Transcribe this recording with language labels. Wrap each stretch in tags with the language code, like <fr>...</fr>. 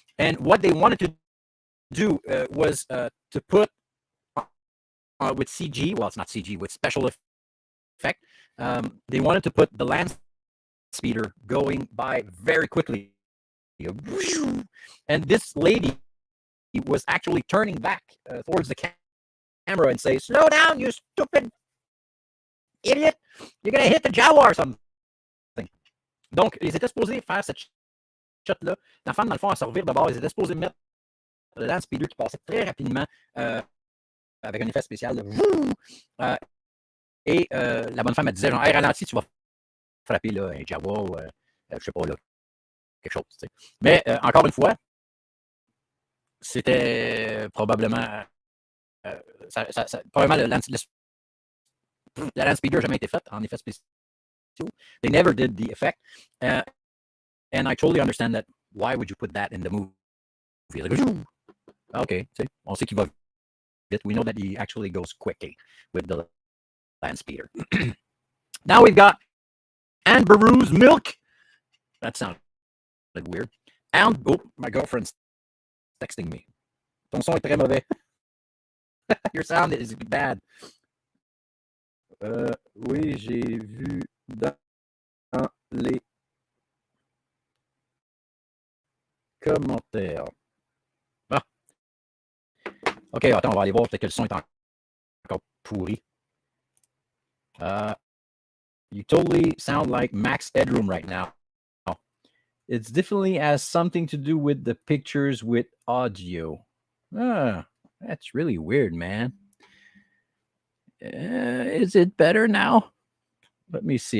<en>And what they wanted to do was to put with CG, well, it's not CG, with special effect, they wanted to put the land speeder going by very quickly. And this lady was actually turning back towards the camera and say, "Slow down, you stupid idiot! You're gonna hit the Jawa or something."</en> <fr>Donc, ils étaient supposés faire cette shot-là. La femme, dans le fond, elle se revire de bord. Ils étaient supposés mettre le land speeder qui passait très rapidement avec un effet spécial. Et la bonne femme, elle disait genre, hey, ralentis, tu vas frapper là, un Jawa ou je sais pas, là, quelque chose. T'sais. Mais encore une fois, c'était probablement. Probablement, la land speeder n'a jamais été faite en effet spécial.</fr> <en>They never did the effect. And I totally understand that. Why would you put that in the movie?</en> <fr>Like, okay, on sait qu'il va vite.</fr> <en>We know that he actually goes quickly with the land speeder. Now we've got Aunt Beru's milk. That sounds like weird. And oh, my girlfriend's texting me.</en> <fr>Ton son est très mauvais.</fr> <en>Your sound is bad.</en> <fr>Oui, j'ai vu dans les commentaires. Ah. Ok, attends, on va aller voir peut-être que le son est encore pourri.</fr> <en>You totally sound like Max Headroom right now. It's definitely has something to do with the pictures with audio. That's really weird, man. Is it better now? Let me see.</en>